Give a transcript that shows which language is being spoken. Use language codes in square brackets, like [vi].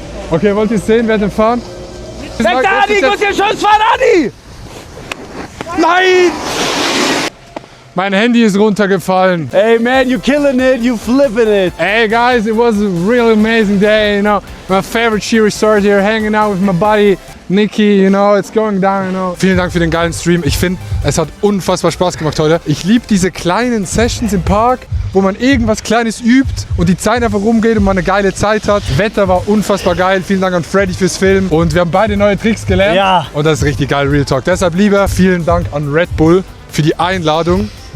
[de] Okay, wollt ihr es sehen, wer den fahren? Weg da, Adi! Ich muss hier Schuss fahren, Adi! Nein! Mein Handy ist runtergefallen. [en] Hey man, you killing it, you flipping it. Hey guys, it was a really amazing day, you know. My favorite ski resort here, hanging out with my buddy Niki, you know, it's going down, you know. [de] Vielen Dank für den geilen Stream. Ich finde, es hat unfassbar Spaß gemacht heute. Ich liebe diese kleinen Sessions im Park, wo man irgendwas Kleines übt und die Zeit einfach rumgeht und man eine geile Zeit hat. Wetter war unfassbar geil. Vielen Dank an Freddy fürs Filmen. Und wir haben beide neue Tricks gelernt. Ja. Und das ist richtig geil, Real Talk. Deshalb lieber vielen Dank an Red Bull für die Einladung.